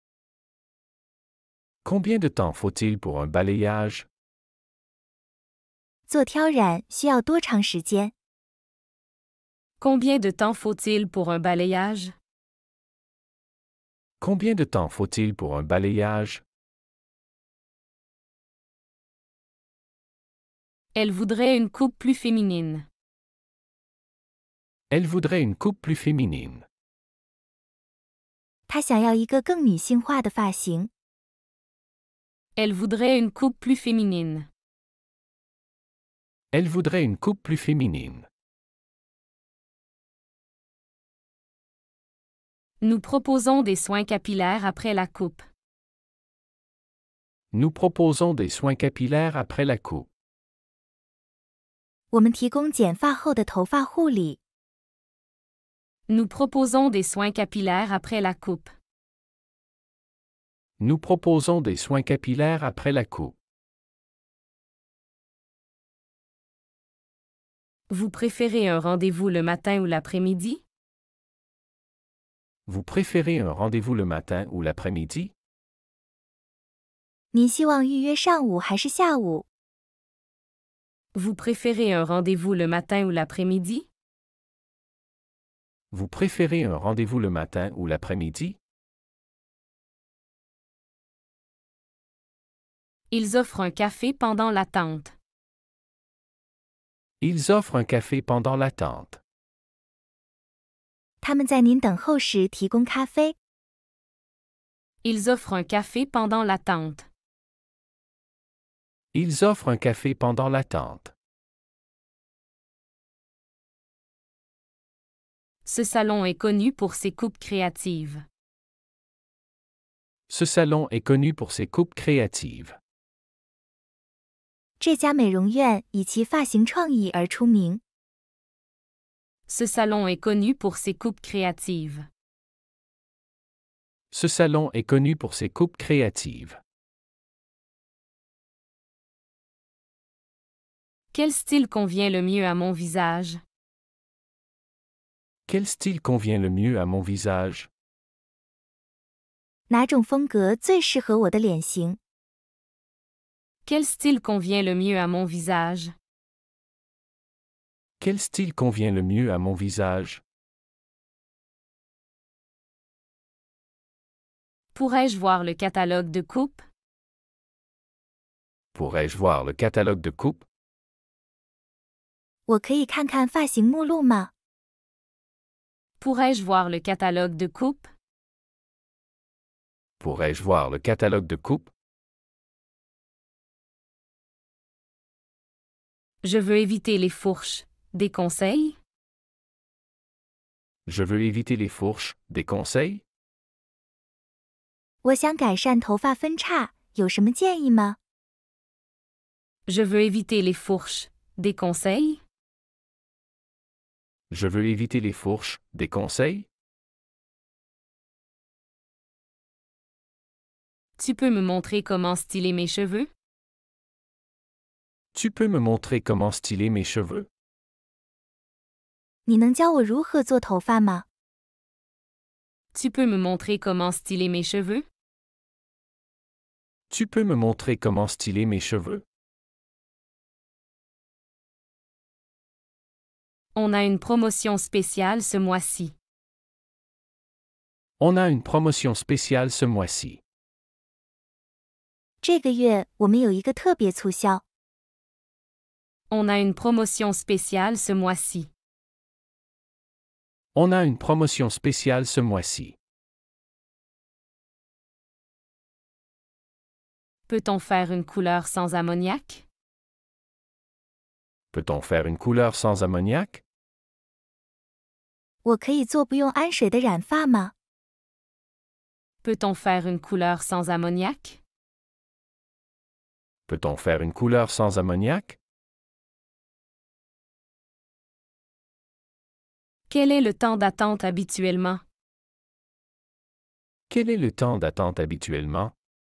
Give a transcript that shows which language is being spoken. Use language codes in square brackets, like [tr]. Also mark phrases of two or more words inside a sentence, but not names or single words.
[fr] Combien de temps faut-il pour un balayage? [zh] 做挑染需要多长时间？ [fr] Combien de temps faut-il pour un balayage? Combien de temps faut-il pour un balayage? Elle voudrait une coupe plus féminine. Elle voudrait une coupe plus féminine. [zh] 她想要一个更女性化的发型。 [fr] Elle voudrait une coupe plus féminine. Elle voudrait une coupe plus féminine. Nous proposons des soins capillaires après la coupe. Nous proposons des soins capillaires après la coupe. [zh] 我们提供剪发后的头发护理。 [fr] Nous proposons des soins capillaires après la coupe. Nous proposons des soins capillaires après la coupe. Vous préférez un rendez-vous le matin ou l'après-midi? Vous préférez un rendez-vous le matin ou l'après-midi? [zh] 您希望预约上午还是下午？ [fr] Vous préférez un rendez-vous le matin ou l'après-midi? Vous préférez un rendez-vous le matin ou l'après-midi? Ils offrent un café pendant l'attente. Ils offrent un café pendant l'attente. [zh] 他们在您等候时提供咖啡。 [fr] Ils offrent un café pendant l'attente. Ils offrent un café pendant l'attente. Ce salon est connu pour ses coupes créatives. Ce salon est connu pour ses coupes créatives. [zh] 这家美容院以其发型创意而出名。 [fr] Ce salon est connu pour ses coupes créatives. Ce salon est connu pour ses coupes créatives. Quel style convient le mieux à mon visage? Quel style convient le mieux à mon visage? [zh] 哪种风格最适合我的脸型？ [fr] Quel style convient le mieux à mon visage? Quel style convient le mieux à mon visage? Pourrais-je voir le catalogue de coupe? Pourrais-je voir le catalogue de coupe? [zh] 我可以看看发型目录吗？ [fr] Pourrais-je voir le catalogue de coupe? Pourrais-je voir le catalogue de coupe? Je veux éviter les fourches. Des conseils? Je veux éviter les fourches. Des conseils? [zh] 我想改善头发分叉，有什么建议吗？ [fr] Je veux éviter les fourches. Des conseils? Je veux éviter les fourches. Des conseils? Tu peux me montrer comment styler mes cheveux? Tu peux me montrer comment styler mes cheveux? [zh] 你能教我如何做头发吗？ [fr] Tu peux me montrer comment styler mes cheveux? Tu peux me montrer comment styler mes cheveux? On a une promotion spéciale ce mois-ci. On a une promotion spéciale ce mois-ci. [zh] 这个月我们有一个特别促销。 [fr] On a une promotion spéciale ce mois-ci. On a une promotion spéciale ce mois-ci. Peut-on faire une couleur sans ammoniac? Peut-on faire une couleur sans ammoniac? [zh] 我可以做不用氨水的染发吗？ [fr] Peut-on faire une couleur sans ammoniac? Peut-on faire une couleur sans ammoniac? Quel est le temps d'attente habituellement? Quel est le temps d'attente habituellement?